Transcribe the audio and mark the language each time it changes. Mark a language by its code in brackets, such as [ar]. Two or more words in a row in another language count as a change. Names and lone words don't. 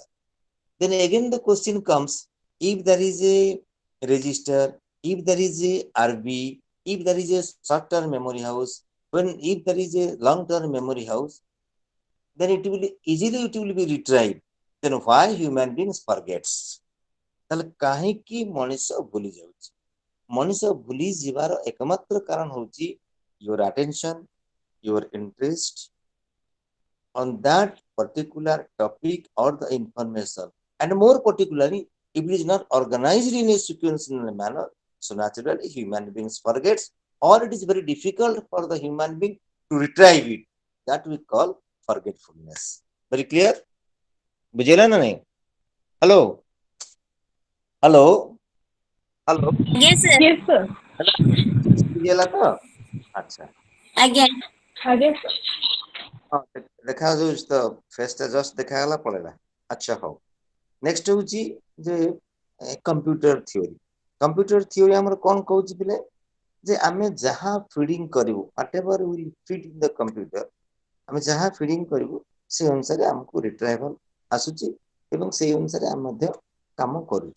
[en] Then again the question comes, if there is a register, if there is a RB, if there is a short-term memory house, if there is a long-term memory house, then it will be retrieved. Then why human beings forgets? [or] ତାହେଲେ କାହିଁକି ମଣିଷ ଭୁଲି ଯାଉଛି? ମଣିଷ ଭୁଲି ଯିବାର ଏକମାତ୍ର କାରଣ ହେଉଛି [en] your attention, your interest on that particular topic or the information, and more particularly if it is not organized in a sequential manner, so naturally human beings forgets, or it is very difficult for the human being to retrieve it. That we call forgetfulness. Very clear? [or] ବୁଝେଲା ନା ନାହିଁ? [en] hello hello hello Yes, sir. Yes, sir. [or] ବୁଝେଲା ତ? ଆଚ୍ଛା [en] Again. [or] ଆଜ୍ଞା sir. ହଁ ଦେଖାଯାଉଛି ତ, ଫେସଟା ଜଷ୍ଟ ଦେଖାଗଲା ପଳେଇଲା। ଆଚ୍ଛା ହଉ, ନେକ୍ସଟ ହେଉଛି ଯେ [en] computer theory. computer theory [or] ଆମର କ'ଣ କହୁଛି ପିଲେ, ଯେ ଆମେ ଯାହା ଫିଡିଂ କରିବୁ, [en] what ever will feed in the computer, [or] ଆମେ ଯାହା ଫିଡିଂ କରିବୁ ସେ ଅନୁସାରେ ଆମକୁ ରିଟ୍ରାଇଭଲ ଆସୁଛି ଏବଂ ସେଇ ଅନୁସାରେ ଆମେ ମଧ୍ୟ କାମ କରୁଛୁ।